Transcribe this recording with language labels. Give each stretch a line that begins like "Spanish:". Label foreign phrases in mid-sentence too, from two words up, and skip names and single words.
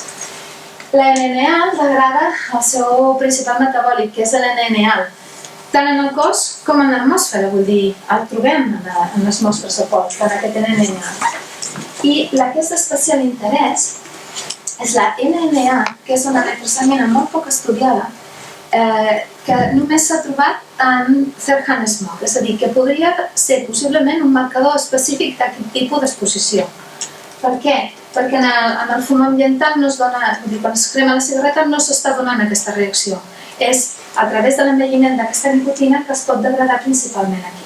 Catalan: La NNA degrada el seu principal metabòlic, que és l'NNal, tant en el cos com en l'atmosfera, vull dir, el trobem en les mostres de pols, tant aquest NNA. I la que és d'especial interès és la NNA, que és una nitrosamina molt poc estudiada, que només s'ha trobat en
English: third-hand smoke,
Catalan: és a dir, que podria ser possiblement un marcador específic d'aquest tipus d'exposició. Per què? Perquè en el fum ambiental no es dona, quan es crema la cigarreta no s'està donant aquesta reacció. És a través de l'envelliment d'aquesta nicotina que es pot degradar principalment aquí.